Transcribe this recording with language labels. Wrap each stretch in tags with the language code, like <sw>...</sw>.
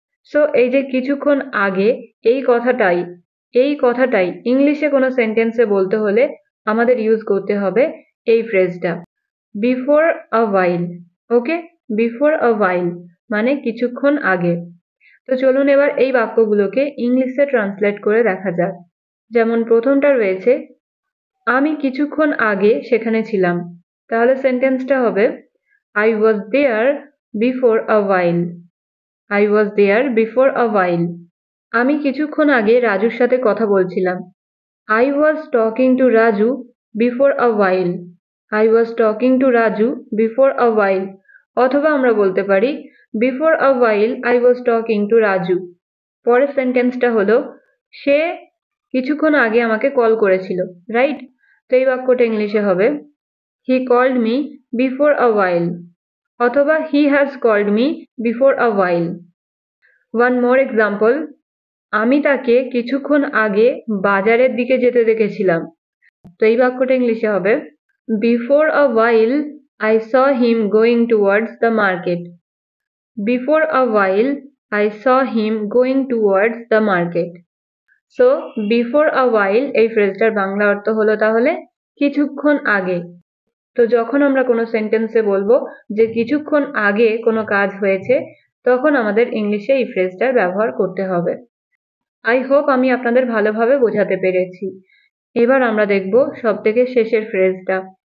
<bn>So এই যে কিছুক্ষণ আগে এই কথাটাই ইংলিশে কোনো সেন্টেন্সে বলতে হলে আমাদের ইউজ করতে হবে এই ফ্রেজটা before a while. Okay, before a ওয়াইল মানে কিছুক্ষণ আগে। তো চলুন এবার এই বাক্যগুলোকে ইংলিশে ট্রান্সলেট করে দেখা যাক। যেমন প্রথমটা রয়েছে আমি কিছুক্ষণ আগে সেখানে ছিলাম। তাহলে সেন্টেন্সটা হবে</bn> <en>I was there before a while. I was there before a while.</en> <bn>আমি কিছুক্ষণ আগে রাজুর সাথে কথা বলছিলাম।</bn> <en>I was talking to Raju before a while. I was talking to Raju before a while.</en> <bn>অথবা আমরা বলতে পারি</bn> <en>before a while I was talking to Raju.</en> <bn>পরের সেন্টেন্সটা হলো সে কিছুক্ষণ আগে আমাকে কল করেছিল, রাইট? তো এই বাক্যটা ইংলিশে হবে</bn> <en>He called me before a while.</en> <bn>অথবা</bn> <en>He has called me before a while. One more example.</en> <bn>আমি তাকে কিছুক্ষণ আগে বাজারের দিকে যেতে দেখেছিলাম। তো এই বাক্যটা ইংলিশে হবে</bn> <en>Before a while I saw him going towards the market. Before a while I saw him going towards the market. So before a while</en> <bn>এই ফ্রেজটার বাংলা অর্থ হলো তাহলে কিছুক্ষণ আগে। তো যখন আমরা কোনো সেন্টেন্সে বলবো যে কিছুক্ষণ আগে কোনো কাজ হয়েছে, তখন আমাদের ইংলিশে এই ফ্রেজটার ব্যবহার করতে হবে। আই হোপ আমি আপনাদের ভালোভাবে বোঝাতে পেরেছি। এবার আমরা দেখব সবথেকে শেষের ফ্রেজটা।</bn>